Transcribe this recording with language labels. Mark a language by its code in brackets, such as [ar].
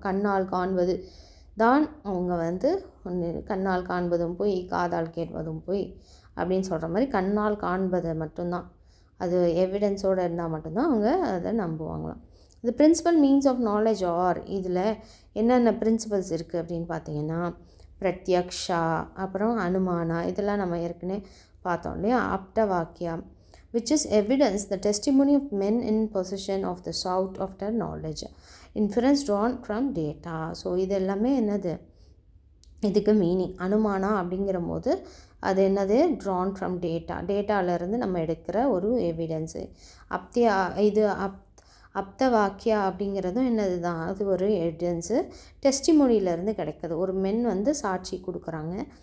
[ta] கண்ணால் காண்பது தான் அவங்க வந்து கண்ணால் காண்பதும் போய் காதால் கேட்பதும் போய் அப்படின்னு சொல்கிற மாதிரி, கண்ணால் காண்பதை மட்டும்தான், அது எவிடன்ஸோடு இருந்தால் மட்டும்தான் அவங்க அதை நம்புவாங்களாம். இது [en] principle means of knowledge are, [ta] இதில் என்னென்ன பிரின்சிபல்ஸ் இருக்குது அப்படின்னு பார்த்தீங்கன்னா, பிரத்யக்ஷா, அப்புறம் அனுமானா, இதெல்லாம் நம்ம ஏற்கனவே பார்த்தோம் இல்லையா. [en] ஆப்ட வாக்கியா, which is evidence, the testimony of men in possession of the sought after knowledge, inference drawn from data. [ta] So இது எல்லாமே என்னது இதுக்கு மீனிங் அனுமானா அப்படிங்கிற போது அது என்னது ட்ரான் ஃப்ரம் டேட்டாவிலேருந்து நம்ம எடுக்கிற ஒரு எவிடன்ஸு. அப்தியா இது அப்த வாக்கியா அப்படிங்கிறதும் என்னது தான், அது ஒரு எவிடன்ஸு. டெஸ்டிமோனியிலேருந்து கிடைக்கிது. ஒரு மென் வந்து சாட்சி கொடுக்குறாங்க.